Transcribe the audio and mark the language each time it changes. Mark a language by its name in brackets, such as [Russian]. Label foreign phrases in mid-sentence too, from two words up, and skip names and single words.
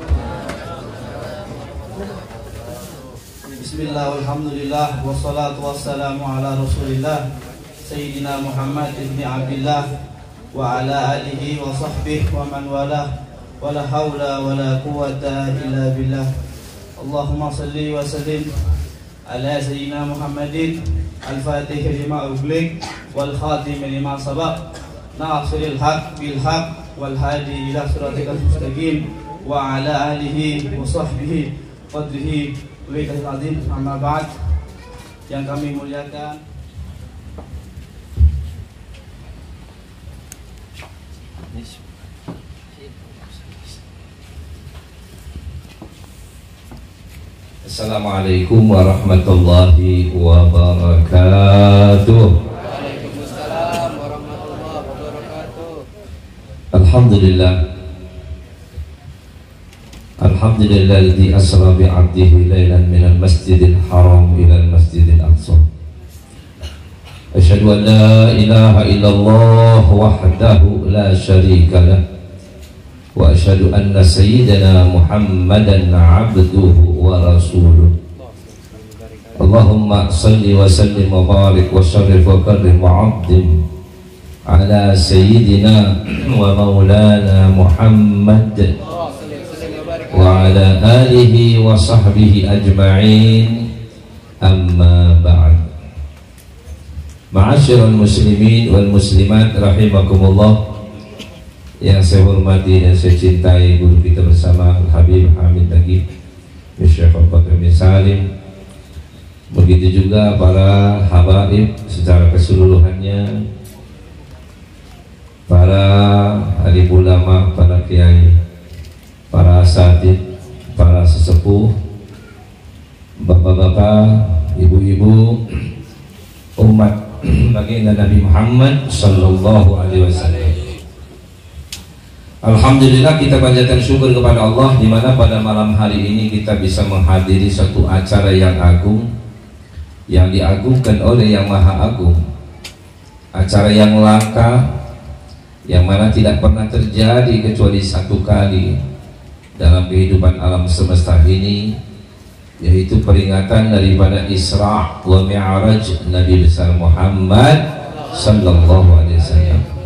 [Arabic] بسم الله والحمد لله والصلاة والسلام على رسول الله سيدنا محمد بن عبد الله وعلى آله وصحبه ومن والاه ولا حول ولا قوة إلا بالله. اللهم صل وسلم على سيدنا محمد الفاتح لما أغلق والخاتم لما سبق ناصر الحق بالحق والهادي إلى صراطك المستقيم وعلى آله وصحبه قدره وعليكم عظيم أما بعد. [Indonesian] Yang kami muliakan, [Arabic] السلام عليكم ورحمة الله وبركاته. وعليكم السلام ورحمة الله وبركاته. الحمد لله الحمد لله الذي أسرى بعبده ليلا من المسجد الحرام إلى المسجد الأقصى. أشهد أن لا إله إلا الله وحده لا شريك له. وأشهد أن سيدنا محمدا عبده ورسوله. اللهم صل وسلم وبارك وشرف وكرم وعظم على سيدنا ومولانا محمد وعلى آله وصحبه أجمعين أما بعد. معاشر المسلمين والمسلمات رحمكم الله, [Indonesian] yang saya hormati dan saya cintai guru kita bersama Al-Habib Hamid Nagib Syekh Abu Bakar bin Salim, begitu juga para habaib secara keseluruhannya, para alim ulama, para kiai, para asatid, para sesepuh, bapak-bapak, ibu-ibu, umat baginda Nabi Muhammad [Arabic] صلى الله عليه وسلم. [Indonesian] Alhamdulillah, kita panjatkan syukur kepada Allah di mana pada malam hari ini kita bisa menghadiri satu acara yang agung, yang diagungkan oleh Yang Maha Agung. Acara yang langka, yang mana tidak pernah terjadi kecuali satu kali dalam kehidupan alam semesta ini, yaitu peringatan daripada Isra wa Mi'raj Nabi besar Muhammad [Arabic] صلى الله عليه وسلم.